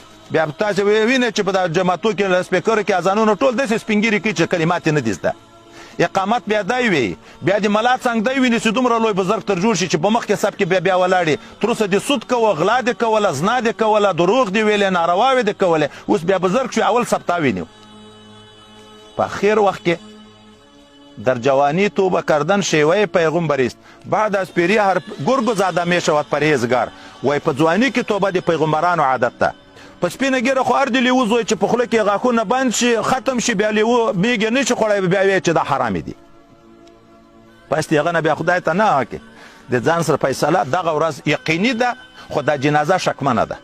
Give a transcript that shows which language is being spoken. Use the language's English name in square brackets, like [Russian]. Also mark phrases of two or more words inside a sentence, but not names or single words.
[Pashto] بیا تاسو وینئ چې په دا جماعتو کې له سپیکرو کې اذانونه ټول داسې سپینګیري کوي چې کلمات یې نه دي زده. اقامت بیا دی وي، بیا د ملا څنګ دی ویني چې دومره لوی بزرګ تر جوړ شي چې په مخکې صف کې بیا ولاړې تر اوسه دې سود کوه، غلا دې کوله، زنا دې کوله، دروغ دې ویلې، نارواوې دې کولې. اوس بیا بزرګ شو اول صف تا ویني. په اخر وقت کې [Persian] در جوانی توبه کردن شیوه پیغمبر است، بعد از پیری هر گرگ زاده می شود پرهیزگار. [Pashto] وای په ځواني کې توبه د پیغمبرانو عادت ده. په سپینه ګیره خو هر د لیوه زوی چې په خوله کې غاښونه بند شي ختم شي بیا لیوه میږي نه شي خوړی بیا وایي چې دا حرامې دي. پس د هغه نه بیا خدای ته نه وکړي د ځان سره فیصله. دغه ورځ یقیني ده خو دا جنازه شکمنه ده.